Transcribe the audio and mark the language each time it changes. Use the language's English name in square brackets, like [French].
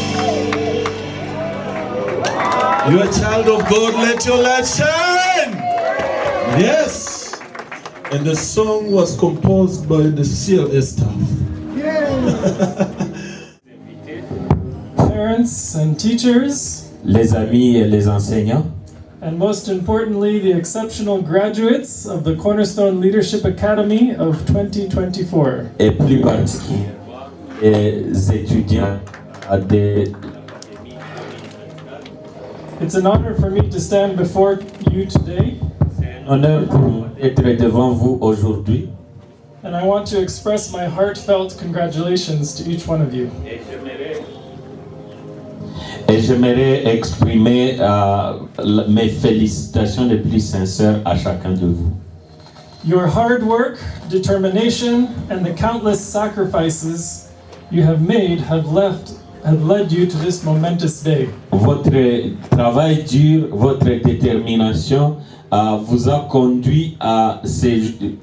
[English] You're a child of God, let your light shine. Yes. And the song was composed by the CLS staff. Parents and teachers, [French] Les amis et les enseignants, [English] and most importantly, the exceptional graduates of the Cornerstone Leadership Academy of 2024. [French] et plus particulièrement les étudiants des... [English] It's an honor for me to stand before you today, [French] C'est un honneur pour moi d'être devant vous aujourd'hui. [English] and I want to express my heartfelt congratulations to each one of you. [French] Et j'aimerais exprimer mes félicitations les plus sincères à chacun de vous. [English] Your hard work, determination, and the countless sacrifices you have made have led you to this momentous day. [French] Votre travail dur, votre détermination vous a conduit à ces